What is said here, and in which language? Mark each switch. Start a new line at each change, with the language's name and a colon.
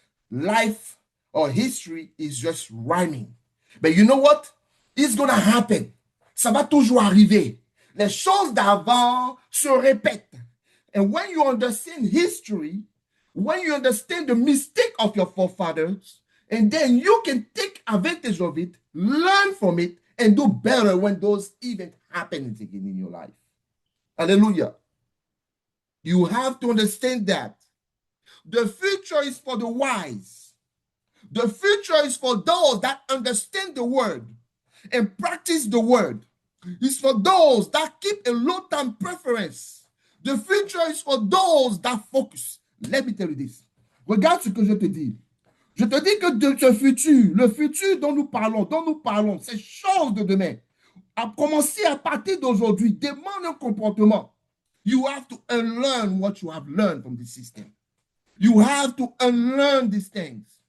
English: Life or history is just rhyming. But you know what? It's gonna happen.
French: Ça va toujours arriver. Les choses d'avant se répètent.
English: And when you understand history, when you understand the mistake of your forefathers, and then you can take advantage of it, learn from it, and do better when those events happen again in your life. Hallelujah. You have to understand that. The future is for the wise. The future is for those that understand the word and practice the word. It's for those that keep a low-term preference. The future is for those that focus. Let me tell you this.
French: Regarde ce que je te dis. Je te dis que de ce futur, le futur dont nous parlons, ces choses de demain, à commencer à partir d'aujourd'hui, demande un comportement.
English: You have to unlearn what you have learned from the system. You have to unlearn these things.